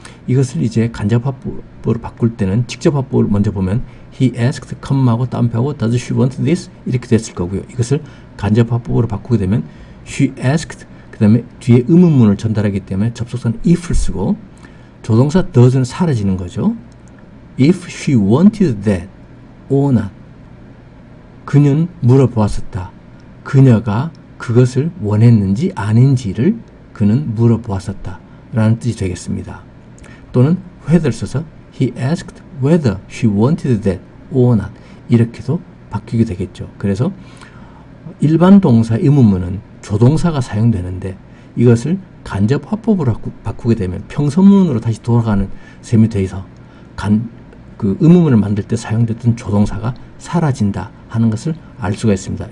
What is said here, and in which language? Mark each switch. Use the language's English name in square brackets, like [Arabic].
[Korean] 이것을 이제 간접화법으로 바꿀 때는 직접화법을 먼저 보면 [English] He asked, [Korean] 컴마하고 따옴표하고 [English] Does she want this? [Korean] 이렇게 됐을 거고요. 이것을 간접화법으로 바꾸게 되면 [English] She asked [Korean] 그 다음에 뒤에 의문문을 전달하기 때문에 접속사는 if를 쓰고 조동사 does는 사라지는 거죠. [English] If she wanted that or not. [Korean] 그는 물어보았었다. 그녀가 그것을 원했는지 아닌지를 그는 물어보았었다. 라는 뜻이 되겠습니다. 또는 whether 써서 [English] He asked whether she wanted that or not. [Korean] 이렇게도 바뀌게 되겠죠. 그래서 일반 동사 의문문은 조동사가 사용되는데 이것을 간접화법으로 바꾸게 되면 평서문으로 다시 돌아가는 셈이 돼서 그 의문문을 만들 때 사용됐던 조동사가 사라진다 하는 것을 알 수가 있습니다.